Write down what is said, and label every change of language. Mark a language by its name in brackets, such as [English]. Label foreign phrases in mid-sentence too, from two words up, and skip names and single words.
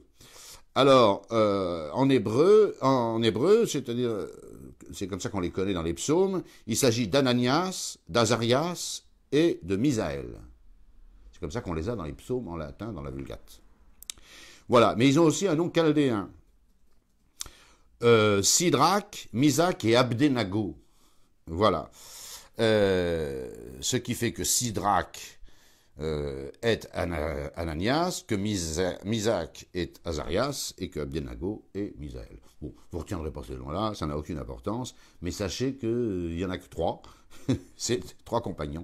[French] Alors, en hébreu, c'est-à-dire, c'est comme ça qu'on les connaît dans les psaumes, il s'agit d'Ananias, d'Azarias et de Misaël. C'est comme ça qu'on les a dans les psaumes en latin, dans la Vulgate. Voilà, mais ils ont aussi un nom chaldéen. Sidrac, Misac et Abdenago. Voilà. Ce qui fait que Sidrac est Ananias, que Misac est Azarias, et que Abdenago est Misaël. Bon, vous ne retiendrez pas ces noms-là, ça n'a aucune importance, mais sachez qu'il n'y en a que 3, c'est 3 compagnons.